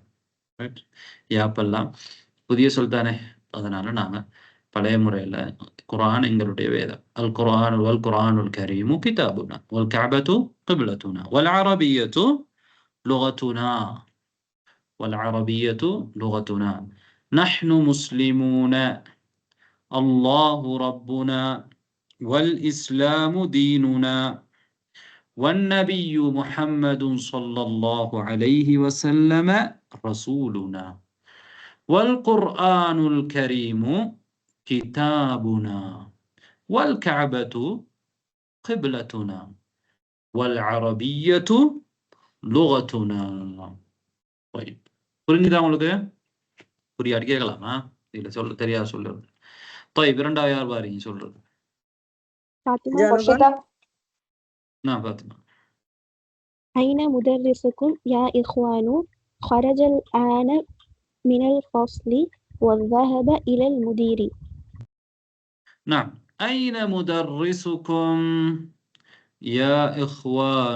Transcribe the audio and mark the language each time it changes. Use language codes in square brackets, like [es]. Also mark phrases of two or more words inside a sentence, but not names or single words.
[ta] யாப்பெல்லாம் புதிய சொல் தானே, அதனால நாங்க பழைய முறையில குர்ஆன் எங்களுடைய வேதம். [ar] القرآن والقرآن الكريم كتابنا والكعبة قبلتنا والعربية لغتنا والعربية لغتنا نحن مسلمون الله ربنا والإسلام ديننا والنبي محمد صلى الله عليه وسلم رسولنا والقرآن الكريم كتابنا والكعبة قبلتنا والعربية لغتنا. [ta] طيب புரிஞ்சுதா உங்களுக்கு? புரியாது கேட்கலாமா? இல்ல சொல்ல தெரியாது சொல்றது. طيب இரண்டாவது யார் வாரீங்க சொல்றது? [ar] نعم فاطمة. أين مدرسكم يا إخوان؟ خرج الآن من الفصل وذهب إلى المدير. نعم. أين مدرسكم يا إخوان؟